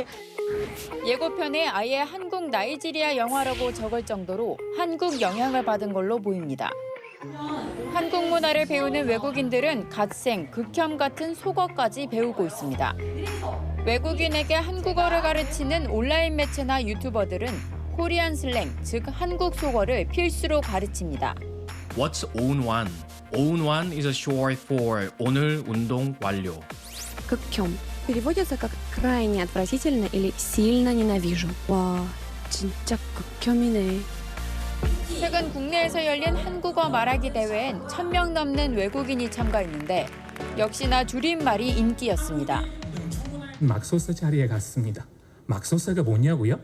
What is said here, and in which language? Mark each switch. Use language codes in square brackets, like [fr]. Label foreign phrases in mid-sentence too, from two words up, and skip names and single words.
[ko] 예고편에 아예 한국 나이지리아 영화라고 적을 정도로 한국 영향을 받은 걸로 보입니다. 한국 문화를 배우는 외국인들은 갓생, 극혐 같은 속어까지 배우고 있습니다. 외국인에게 한국어를 가르치는 온라인 매체나 유튜버들은 코리안 슬랭, 즉 한국 속어를 필수로 가르칩니다. [en] What's OUN1? OUN1 is a short for [ko] 오늘 운동 완료. 극혐. [ru] переводится как крайне отвратительно или сильно ненавижу. [ko] 와, 진짜 극혐이네. 최근 국내에서 열린 한국어 말하기 대회엔 1,000명 넘는 외국인이 참가했는데 역시나 줄임말이 인기였습니다. 막소사 자리에 갔습니다. 막소사가 뭐냐고요?